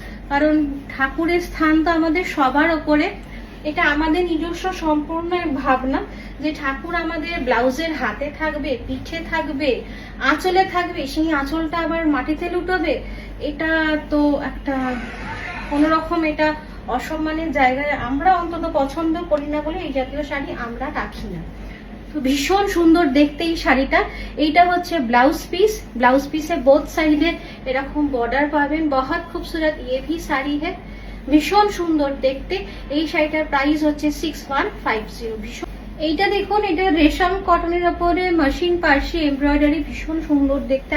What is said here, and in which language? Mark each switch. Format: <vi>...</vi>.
<bn>কারণ ঠাকুরের স্থান তো আমাদের সবার ওপরে। এটা আমাদের নিজস্ব সম্পূর্ণ ভাবনা যে ঠাকুর আমাদের ব্লাউজের হাতে থাকবে, পিঠে থাকবে, আঁচলে থাকবে, সেই আঁচলটা আবার মাটিতে লুটোবে, এটা তো একটা কোনোরকম এটা অসম্মানের জায়গায় আমরা অন্তত পছন্দ করি না বলে এই জাতীয় শাড়ি আমরা রাখি না। তো ভীষণ সুন্দর দেখতে এই শাড়িটা। এইটা হচ্ছে ব্লাউজ পিসে বোথ সাইডে এরকম বর্ডার পাবেন,</bn> <hi>बहुत खूबसूरत। ये भी साड़ी है,</hi> <bn>ভীষণ সুন্দর দেখতে। এই শাড়িটার প্রাইস হচ্ছে 6150। ভীষণ, এইটা দেখুন, এটা রেশম কটনের উপরে মেশিন পার্সি এমব্রয়ডারি, ভীষণ সুন্দর দেখতে।</bn>